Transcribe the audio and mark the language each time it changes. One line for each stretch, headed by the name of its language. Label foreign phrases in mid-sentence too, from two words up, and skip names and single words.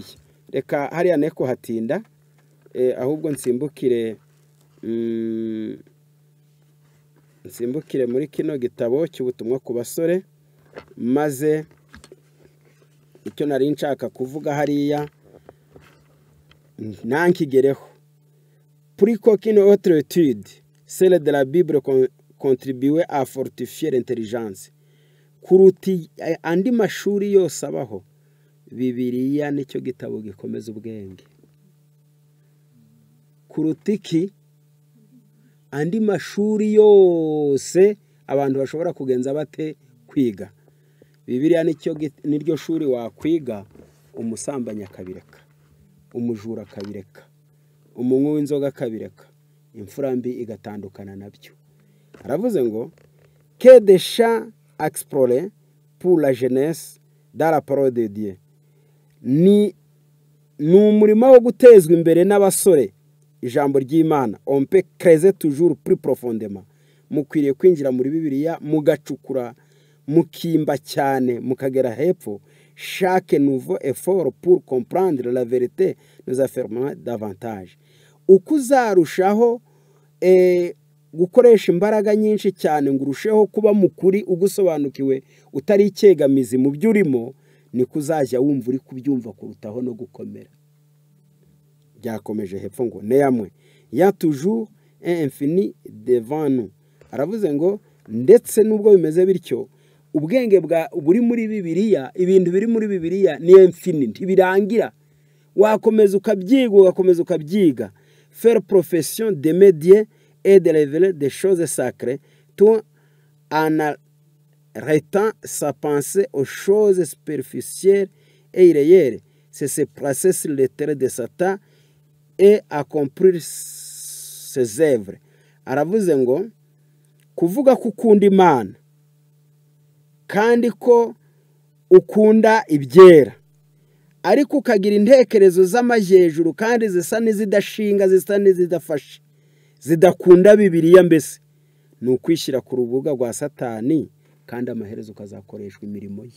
Kinyarwanda: Reka hariya neko hatinda, ahubwo nsimbukire muri kino gitabo cy'ubutumwa ku basore, maze icyo nari nshaka kuvuga hariya nankigereho.
French: Pour qu'aucune autre étude, celle de la Bible, contribuait à fortifier l'intelligence.
Kinyarwanda: Kuruti andi mashuri yose abaho, Bibiliya nicyo gitabo gikomeza ubwenge. Kurutiki andi mashuri yose abantu bashobora kugenza bate kwiga, Bibiliya niryo shuri wakwiga, umusambanya akabireka, umujura akabireka, umunywi w'inzoga akabireka, imfura mbi igatandukana nabyo. Aravuze ngo
French: que des champs explorés pour la jeunesse dans la parole de Dieu.
Kinyarwanda: Ni umurimo wo gutezwa imbere n'abasore ijambo ry'Imana.
French: On peut creuser toujours plus profondément.
Kinyarwanda: Mukwiriye kwinjira muri Bibiliya mugacukura, mukimba cyane, mukagera hepfo.
French: Chaque nouveau effort pour comprendre la vérité nous affirme davantage.
Kinyarwanda: Uko uzarushaho gukoresha imbaraga nyinshi cyane ngo urusheho kuba mukuri ugusobanukiwe utari icyegamizi mu by'urimo, niko uzajya wumva uri kubyumva kurutaho no gukomera. Byakomeje hepfo ngo
French: néanmoins il y a toujours un infini devant nous.
Kinyarwanda: Aravuze ngo ndetse nubwo bimeze bityo, ubwenge buri muri Bibiliya, ibintu biri muri Bibiliya ni infini, ntibirangira. Wakomeza ukabyiga,
French: faire profession de médier et de révéler des choses sacrées, tout en arrêtant sa pensée aux choses superficielles et irréelles. C'est se placer sur le terrain de Satan et accomplir ses œuvres.
Kinyarwanda: Aravuze ngo kuvuga ko ukunda Imana kandi ko ukunda ibyera, ariko ukagira intekerezo z'amajyejuru kandi zisa n'izidashinga, zisa n'izidafashe, zidakunda Bibiliya, mbese ni ukwishyira ku rubuga rwa Satani kandi amaherezo ukazakoreshwa imirimo ye.